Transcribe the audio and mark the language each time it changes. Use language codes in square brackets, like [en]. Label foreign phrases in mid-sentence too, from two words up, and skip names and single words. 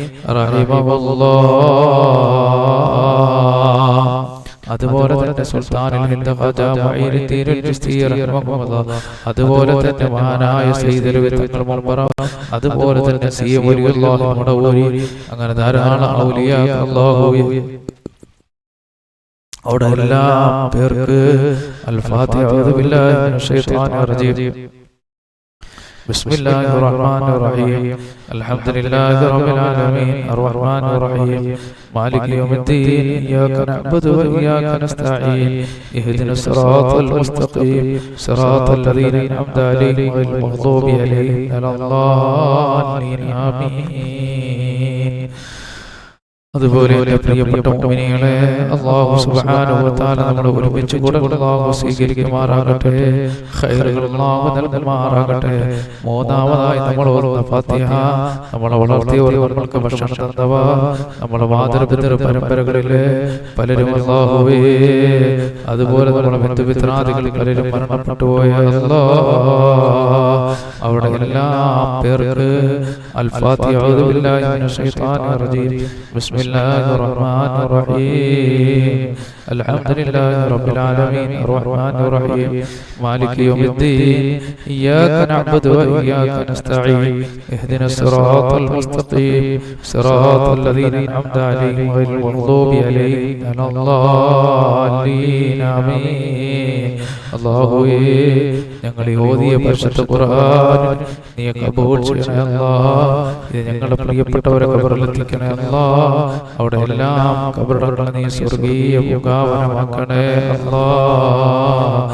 [ml] റഹിമഹുല്ലാഹ്, അതുപോലെ തന്നെ സുൽത്താനുൽ ഹിന്ദ് ഖാജ മുഈനുദ്ദീൻ ചിശ്തി റഹിമഹുല്ലാഹ്, അതുപോലെ തന്നെ മഹാനായ സയ്യിദ് തങ്ങൾ മുബറ, അതുപോലെ തന്നെ സി വലിയുല്ലാഹി മടവൂരി, അങ്ങനെ ധാരാളം ഔലിയാക്കൾ അല്ലാഹുവേ അവിടെ എല്ലാ പേർക്ക് അൽ ഫാത്തിഹ. [ar] أعوذ بالله من الشيطان الرجيم. بسم الله الرحمن الرحيم. الحمد لله رب العالمين الرحمن الرحيم مالك يوم الدين. إياك نعبد وإياك نستعين. اهدنا الصراط المستقيم صراط الذين أنعمت عليهم غير المغضوب عليهم ولا الضالين. آمين. [ml] അതുപോലെ എൻ്റെ പ്രിയപ്പെട്ട മുഅ്മിനീങ്ങളെ, [ar] الله سبحانه وتعالى [ml] നമ്മളെ ഒരുമിച്ച് കൂടെ അല്ലാഹു സ്വീകരിക്കുമാറാകട്ടെ. ഖൈറുകൾ അല്ലാഹു നൽകുമാറാകട്ടെ. മൂന്നാമതായി നമ്മൾ ഓതുന്ന ഫാത്തിഹ നമ്മളെ വളർത്തിയവർക്ക് ഭക്ഷണം തന്നവ, നമ്മുടെ മാതൃപിതൃ പരമ്പരകളിലെ പലരും അല്ലാഹുവേ, അതുപോലെ നമ്മുടെ ബന്ധുമിത്രാദികൾ പലരും മരണപ്പെട്ടു പോയ അല്ലാഹ് അവിടെ എല്ലാ പേർക്ക് അൽ ഫാത്തിഹ. [ar] أعوذ بالله من الشيطان الرجيم. بسم الله الرحمن الرحيم. الحمد لله رب العالمين الرحمن الرحيم مالك يوم الدين. إياك نعبد وإياك نستعين. اهدنا الصراط المستقيم صراط الذين أنعمت عليهم غير المغضوب عليهم ولا الضالين. آمين. [ml] അല്ലാഹുവേ, ഞങ്ങൾ ഈ ഓതിയ പരിശുദ്ധ ഖുർആൻ നീ കബൂൽ ചെയ്യണേ അല്ലാഹ്. ഇത് ഞങ്ങളുടെ പ്രിയപ്പെട്ടവരെ ഖബറിലെത്തിക്കണേ അല്ലാഹ്. അവിടെ എല്ലാം ഖബറുകൾ നീ സ്വർഗീയ പൂങ്കാവനമാക്കണേ അല്ലാഹ്.